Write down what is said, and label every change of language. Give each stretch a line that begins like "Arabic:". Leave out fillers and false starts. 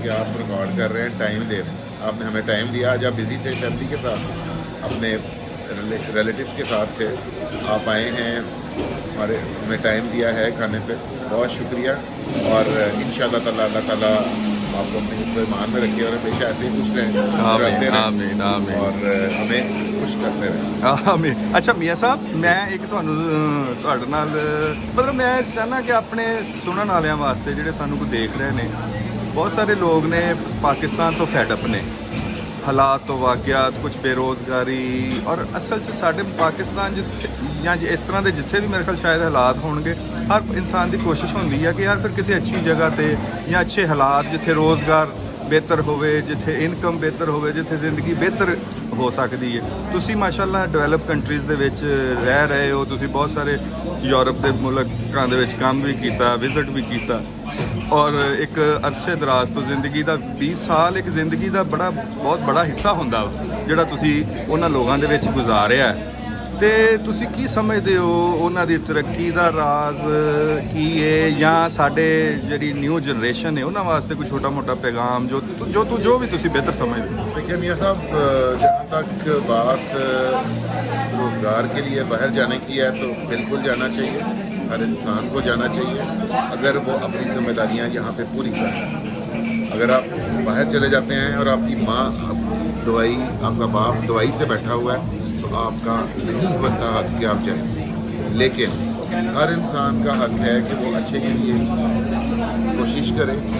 Hindi: कि आप रिकॉर्ड कर रहे हैं, टाइम दे रहे हैं। आपने हमें टाइम दिया, आज आप बिजी थे फैमिली के साथ, अपने रिलेटिव्स के साथ थे, आप आए हैं, हमारे हमें टाइम दिया है खाने पे, बहुत शुक्रिया। और इंशाल्लाह ताला अल्लाह ताला आपको अपने ईमान में रखिए और हमेशा ऐसे ही खुश रहें, आमीन आमीन, और हमें खुश करते रहें, आमीन। अच्छा मियाँ साहब, मैं एक
Punjabi: ਤੁਹਾਡੇ ਨਾਲ ਮਤਲਬ ਮੈਂ ਚਾਹੁੰਦਾ ਕਿ ਆਪਣੇ ਸੁਣਨ ਵਾਲਿਆਂ ਵਾਸਤੇ ਜਿਹੜੇ ਸਾਨੂੰ ਕੋਈ ਦੇਖ ਰਹੇ ਨੇ ਬਹੁਤ ਸਾਰੇ ਲੋਕ ਨੇ ਪਾਕਿਸਤਾਨ ਤੋਂ ਫੈਡ ਅਪ ਨੇ, ਹਾਲਾਤ ਤੋਂ, ਵਾਕਿਆਤ, ਕੁਝ ਬੇਰੋਜ਼ਗਾਰੀ, ਔਰ ਅਸਲ 'ਚ ਸਾਡੇ ਪਾਕਿਸਤਾਨ ਜਿੱਥੇ ਜਾਂ ਇਸ ਤਰ੍ਹਾਂ ਦੇ ਜਿੱਥੇ ਵੀ ਮੇਰੇ ਖਿਆਲ ਸ਼ਾਇਦ ਹਾਲਾਤ ਹੋਣਗੇ, ਹਰ ਇਨਸਾਨ ਦੀ ਕੋਸ਼ਿਸ਼ ਹੁੰਦੀ ਹੈ ਕਿ ਯਾਰ ਫਿਰ ਕਿਸੇ ਅੱਛੀ ਜਗ੍ਹਾ ਤੇ ਜਾਂ ਅੱਛੇ ਹਾਲਾਤ ਜਿੱਥੇ ਰੋਜ਼ਗਾਰ ਬਿਹਤਰ ਹੋਵੇ, ਜਿੱਥੇ ਇਨਕਮ ਬਿਹਤਰ ਹੋਵੇ, ਜਿੱਥੇ ਜ਼ਿੰਦਗੀ ਬਿਹਤਰ ਹੋ ਸਕਦੀ ਹੈ। ਤੁਸੀਂ ਮਾਸ਼ਾਅੱਲਾ ਡਿਵੈਲਪ ਕੰਟਰੀਜ਼ ਦੇ ਵਿੱਚ ਰਹਿ ਰਹੇ ਹੋ, ਤੁਸੀਂ ਬਹੁਤ ਸਾਰੇ ਯੂਰਪ ਦੇ ਮੁਲਕਾਂ ਦੇ ਵਿੱਚ ਕੰਮ ਵੀ ਕੀਤਾ, ਵਿਜ਼ਿਟ ਵੀ ਕੀਤਾ, ਔਰ ਇੱਕ ਅਰਸੇ ਦਰਾਜ਼ ਤੋਂ ਜ਼ਿੰਦਗੀ ਦਾ 20 ਸਾਲ ਇੱਕ ਜ਼ਿੰਦਗੀ ਦਾ ਬਹੁਤ ਬੜਾ ਹਿੱਸਾ ਹੁੰਦਾ ਜਿਹੜਾ ਤੁਸੀਂ ਉਹਨਾਂ ਲੋਕਾਂ ਦੇ ਵਿੱਚ ਗੁਜ਼ਾਰਿਆ। ਤੇ ਤੁਸੀਂ ਕੀ ਸਮਝਦੇ ਹੋ ਉਹਨਾਂ ਦੀ ਤਰੱਕੀ ਦਾ ਰਾਜ਼ ਕੀ ਹੈ, ਜਾਂ ਸਾਡੇ ਜਿਹੜੀ ਨਿਊ ਜਨਰੇਸ਼ਨ ਹੈ ਉਹਨਾਂ ਵਾਸਤੇ ਕੋਈ ਛੋਟਾ ਮੋਟਾ ਪੈगाम ਜੋ ਵੀ ਤੁਸੀਂ ਬਿਹਤਰ ਸਮਝਦੇ हो?
Hindi: देखिए मियाँ साहब, जहाँ तक बात रोज़गार के लिए बाहर जाने की है तो बिल्कुल जाना चाहिए, हर इंसान को जाना चाहिए अगर वो अपनी जिम्मेदारियाँ यहाँ पे पूरी करें। अगर आप बाहर चले जाते हैं और आपकी माँ दवाई, आपका बाप दवाई से बैठा हुआ है तो आपका नहीं बनता हक कि आप जाएं, लेकिन हर इंसान का हक है कि वो अच्छे के लिए कोशिश करे।